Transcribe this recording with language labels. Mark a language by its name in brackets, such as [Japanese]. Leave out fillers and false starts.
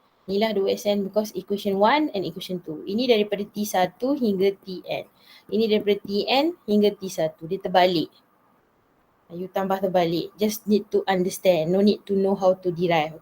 [English] Inilah 2 SN because equation 1 and equation 2. [Malay] Ini daripada T1 hingga Tn. Ini daripada Tn hingga T1. Dia terbalik. You tambah terbalik. [English] Just need to understand. No need to know how to derive.